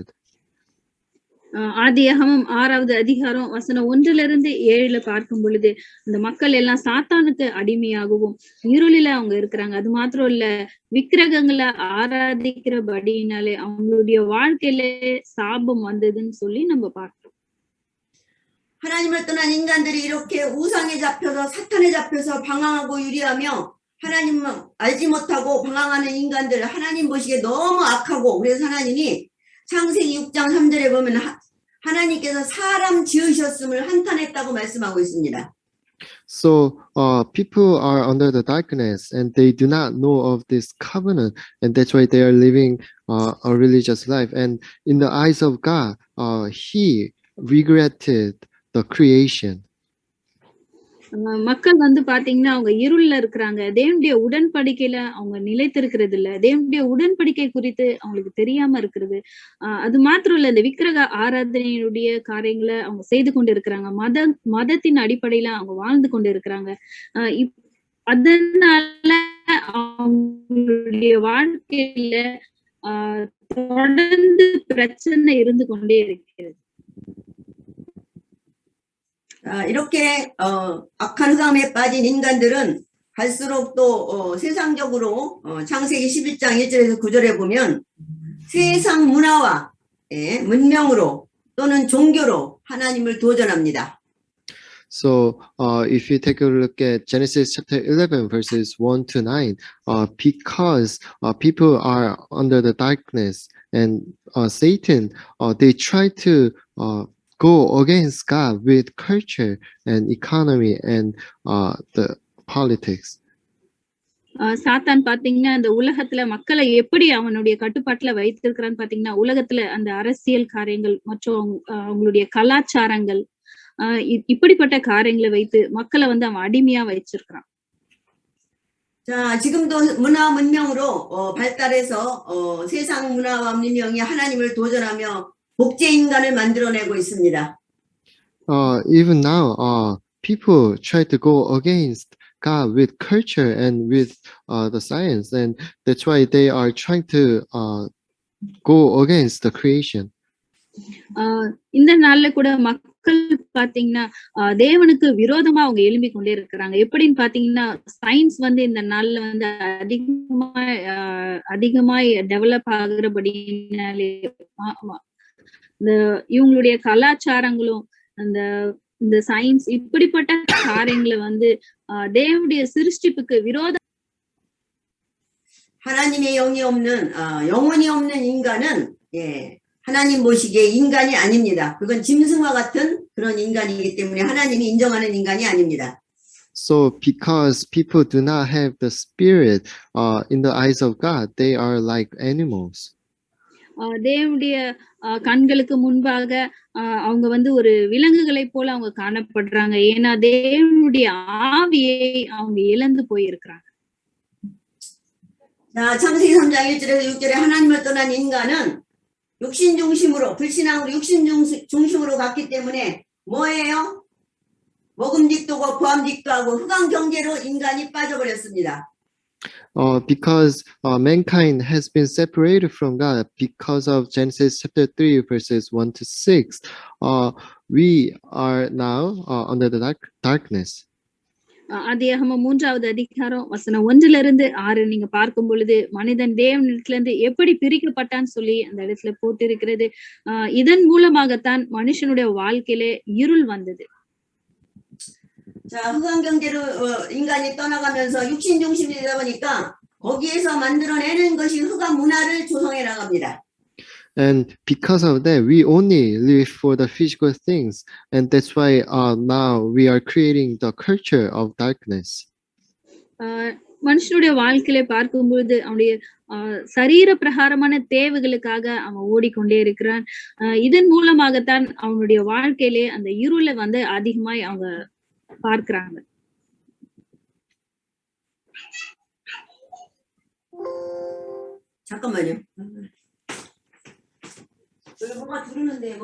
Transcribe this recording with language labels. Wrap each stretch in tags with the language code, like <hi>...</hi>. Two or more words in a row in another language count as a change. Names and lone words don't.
<ta>ஆதியாகமம் 6வது அதிகாரம் வசனம் 1ல இருந்து 7ல பார்க்கும் பொழுது இந்த மக்கள் எல்லாம் சாத்தானுக்கு அடிமையாகவும் இருளில அவங்க இருக்கிறாங்க. அது மாத்திரம் இல்ல, விக்கிரகங்களை ஆராதிக்கிறபடினாலே அவங்களுடைய வாழ்க்கையில சாபம் வந்ததுன்னு சொல்லி நம்ம பார்க்கிறோம்.</ta> <ko>하나님을 떠난 인간들이 이렇게 우상에 잡혀서 사탄에 잡혀서 방황하고 유리하며 하나님 알지 못하고 방황하는 인간들 하나님 보시기에 너무 악하고, 그래서 하나님이 창세기 6장 3절에 보면 하나님께서 사람 지으셨음을 한탄했다고 말씀하고 있습니다.</ko> <en>So people are under the darkness and they do not know of this covenant, and that's why they are living a religious life. And in the eyes of God, He regretted the creation.</en> <ta>மக்கள் வந்து பாத்தீங்கன்னா அவங்க இருள்ல இருக்கிறாங்க. தேவனுடைய உடன்படிக்கையில அவங்க நிலைத்திருக்கிறது இல்ல. தேவனுடைய உடன்படிக்கை குறித்து அவங்களுக்கு தெரியாம இருக்கிறது. அது மாத்திரம் இல்ல, இந்த விக்கிரக ஆராதனையுடைய காரியங்களை அவங்க செய்து கொண்டு இருக்கிறாங்க. மதத்தின் அடிப்படையில அவங்க வாழ்ந்து கொண்டு இருக்கிறாங்க. அதனால அவங்களுடைய வாழ்க்கையில தொடர்ந்து பிரச்சனை இருந்து கொண்டே இருக்கிறது.</ta> <ko>이렇게 악한 흑암에 빠진 인간들은 갈수록 또 세상적으로 창세기 11장 1절에서 9절에 보면 세상 문화와 문명으로 또는 종교로 하나님을 도전합니다.</ko> <en>So, if you take a look at Genesis chapter 11, verses 1 to 9, because people are under the darkness and Satan, they try to go against God with culture and economy and the politics.</en> <ta>சாத்தான் பாத்தீங்கன்னா இந்த உலகத்துல மக்களை எப்படி அவனுடைய கட்டுப்பாட்டுல வைத்திருக்கிறான்னு பாத்தீங்கன்னா உலகத்துல அந்த அரசியல் காரியங்கள் மற்றும் அவங்களுடைய கலாச்சாரங்கள் இப்படிப்பட்ட காரியங்களை வைத்து மக்களை வந்து அவன் அடிமையா வச்சிருக்கிறான்.</ta> <ko>자, 지금도 문화 문명으로 발달해서 세상 문화와 문명이 하나님을 도전하며 복제 인간을 만들어내고 있습니다.</ko> <en>Even now, people try to go against God with culture and with the science, and that's why they are trying to go against the creation.</en> <ta>இந்த நாள்ல கூட மக்கள் பாத்தீங்கன்னா தேவனுக்கு விரோதமா அவங்க எழும்பி கொண்டே இருக்கிறாங்க. எப்படின்னு பாத்தீங்கன்னா சயின்ஸ் வந்து இந்த நாள்ல வந்து அதிகமாய் டெவலப் ஆகுறபடினாலே இந்த இவங்களுடைய கலாச்சாரங்களும் இந்த சயின்ஸ் இப்படிப்பட்ட காரியங்களை வந்து தேவனுடைய சிருஷ்டிப்புக்கு விரோதம்.</ta> <ko>하나님의 영혼이 없는 인간은 하나님 보시기에 인간이 아닙니다. 그건 짐승과 같은 그런 인간이기 때문에 하나님이 인정하는 인간이 아닙니다.</ko> <en>So because people do not have the spirit in the eyes of God, they are like animals.</en> <ta>தேவனுடைய கண்களுக்கு முன்பாக அவங்க வந்து ஒரு விலங்குகளை போல அவங்க காணப்படுறாங்க. ஏன்னா தேவனுடைய ஆவியை அவங்க இழந்து போயிருக்கிறாங்க.</ta> <ko>자, 창세기 3장 1절에서 6절에 하나님을 떠난 인간은 육신 중심으로 불신앙으로 육신 중심으로 갔기 때문에 뭐예요? 먹음직도고 보암직도 하고 흑암 경제로 인간이 빠져버렸습니다.</ko> <en>Because mankind has been separated from God because of Genesis chapter 3 verses 1 to 6. We are now under the darkness.</en> <ta>ஆதியாகமம் 3வது அதிகாரம் வசனம் 1-6 நீங்க பார்க்கும் பொழுது மனிதன் தேவனிடத்துல இருந்து எப்படி பிரிக்கப்பட்டான்னு சொல்லி அந்த இடத்துல போட்டிருக்கிறது. இதன் மூலமாகத்தான் மனுஷனுடைய வாழ்க்கையிலே இருள் வந்தது.</ta> <ko>자, 흑암 경제로 인간이 떠나가면서 육신 중심이 되다 보니까 거기에서 만들어내는 것이 흑암 문화를 조성해 나갑니다.</ko> <en>And because of that, we only live for the physical things, and that's why now we are creating the culture of darkness.</en> <ta>மனுஷனுடைய வாழ்க்கையில பார்க்கும்போது அவனுடைய சரீர பிரகாரமான தேவைகளுக்காக அவன் ஓடிக்கொண்டே இருக்கிறான். இதன் மூலமாகத்தான் அவனுடைய வாழ்க்கையிலே அந்த இருளை வந்து அதிகமாய் அவங்க பார்க்கிறாங்க.</ta> <ko>잠깐만요. 여기 뭐가 들어오는데 뭐?</ko>